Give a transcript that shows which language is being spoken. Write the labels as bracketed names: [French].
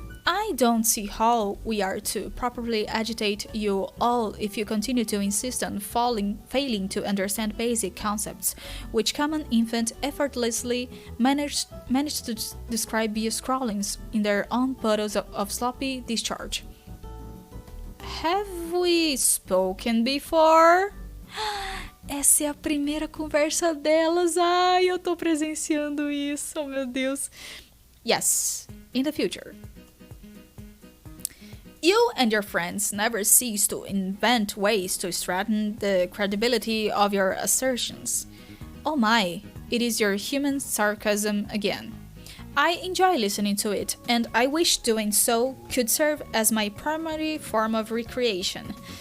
[English] I don't see how we are to properly agitate you all if you continue to insist on failing to understand basic concepts, which common infant effortlessly managed to describe via scrawlings in their own puddles of sloppy discharge. Have we spoken before? [Portuguese] Essa é a primeira conversa delas. Ai, eu tô presenciando isso, oh meu Deus. [English] Yes, in the future. You and your friends never cease to invent ways to strengthen the credibility of your assertions. Oh my, it is your human sarcasm again. I enjoy listening to it, and I wish doing so could serve as my primary form of recreation.